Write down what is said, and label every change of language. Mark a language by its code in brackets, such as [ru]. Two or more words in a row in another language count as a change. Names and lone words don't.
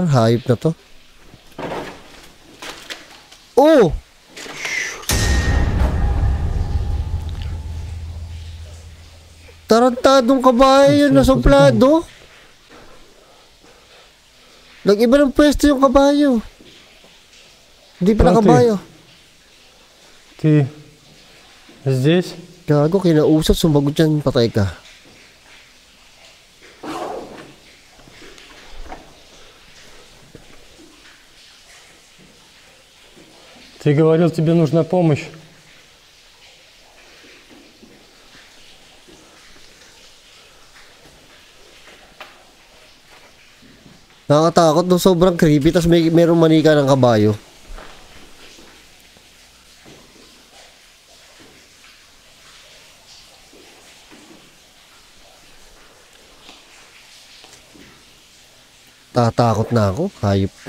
[tl] Hayop na to. Oh! Tarantadong kabayo yun, nasumplado. Nag-iba ng pwesto yung kabayo. Hindi pala kabayo. [ru] Ты здесь? [tl] Gago, kinausap, sumagot yan, patay ka. [ru] Ты говорил, тебе нужна помощь. [tl] Nakakatakot no, sobrang creepy, tas merong manika ng kabayo. Tatakot na ako, hayop ka.